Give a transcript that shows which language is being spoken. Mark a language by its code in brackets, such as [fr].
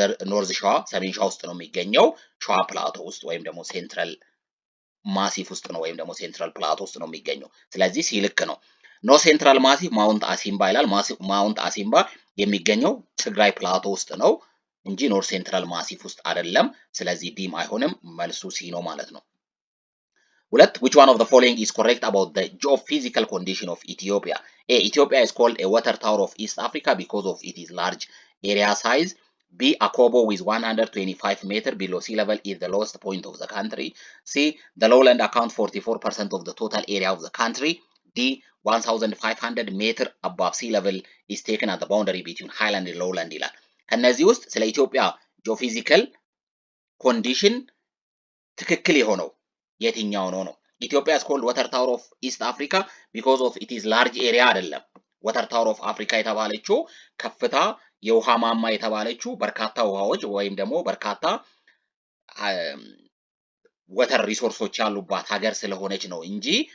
[am] ኖርዝ ሸዋ ሰሜን ሸዋ ውስጥ ነው የሚገኘው። ሸዋ ፕላቶ ውስጥ ወይም ደግሞ ሴንትራል ማሲፍ ውስጥ ነው ወይም ደግሞ ሴንትራል ፕላቶ ውስጥ ነው የሚገኘው። ስለዚህ ሲ ልክ ነው። ኖ ሴንትራል ማሲፍ ማውንት አሲምባ ይላል። ማውንት አሲምባ የሚገኘው ትግራይ ፕላቶ ውስጥ ነው እንጂ ኖርዝ ሴንትራል ማሲፍ ውስጥ አይደለም። ስለዚህ ዲም አይሆንም፣ መልሱ ሲ ነው ማለት ነው። ሁለት [en] which one of the following is correct about the geophysical condition of Ethiopia? A. Ethiopia is called a water tower of East Africa because of its large area size. B. Akobo with 125 meter below sea level is the lowest point of the country. C. The lowland account 44% of the total area of the country. D. 1500 meter above sea level is taken at the boundary between highland and lowland [am] ይላል። ከነዚህ ውስጥ ስለ ኢትዮጵያ ጂኦፊዚካል ኮንዲሽን ትክክል የሆነው የትኛው ነው ነው? [en] ኢትዮጵያ is called water tower of East Africa because of it is large area [am] አይደለም። [en] water tower of Africa [am] የተባለችው ከፍታ የውሃ ማማ የተባለችው በርካታ ውሃዎች ወይም ደግሞ በርካታ ወተር ሪሶርሶች ያሉባት ሀገር ስለሆነች ነው እንጂ